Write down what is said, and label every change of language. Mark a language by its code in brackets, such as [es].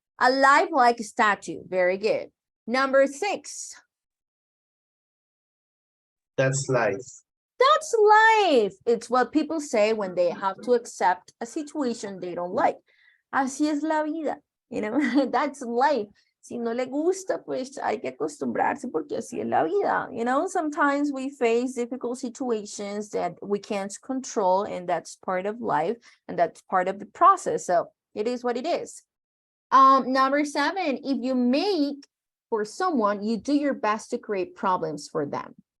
[en] A lifelike statue. Very good. Number 6, That's life. that's life. It's what people say when they have to accept a situation they don't like. [es] Así es la vida, [en] you know, that's life. [es] Si no le gusta, pues hay que acostumbrarse porque así es la vida. [en] You know, sometimes we face difficult situations that we can't control, and that's part of life, and that's part of the process. So it is what it is. Number 7, if you make for someone, you do your best to create problems for them.